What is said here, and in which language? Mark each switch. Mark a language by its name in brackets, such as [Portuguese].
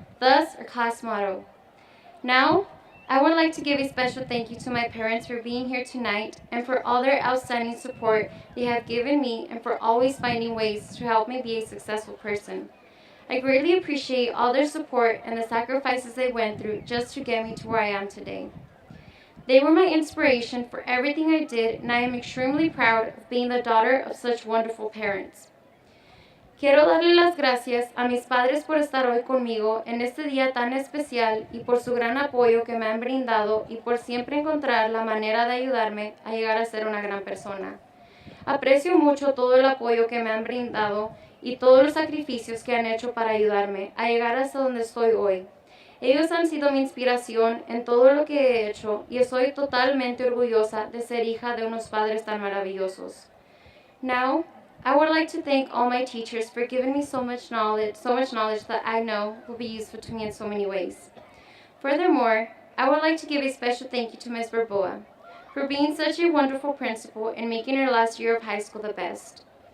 [English] Thus, our class motto. Now, I would like to give a special thank you to my parents for being here tonight and for all their outstanding support they have given me and for always finding ways to help me be a successful person. I greatly appreciate all their support and the sacrifices they went through just to get me to where I am today. They were my inspiration for everything I did, and I am extremely proud of being the daughter of such wonderful parents. [Spanish] Quiero darle las gracias a mis padres por estar hoy conmigo en este día tan especial y por su gran apoyo que me han brindado y por siempre encontrar la manera de ayudarme a llegar a ser una gran persona. Aprecio mucho todo el apoyo que me han brindado y todos los sacrificios que han hecho para ayudarme a llegar hasta donde estoy hoy. Ellos han sido mi inspiración en todo lo que he hecho y estoy totalmente orgullosa de ser hija de unos padres tan maravillosos. [English] Now, I would like to thank all my teachers for giving me so much knowledge that I know will be useful to me in so many ways. Furthermore, I would like to give a special thank you to Ms. Verboa for being such a wonderful principal and making her last year of high school the best.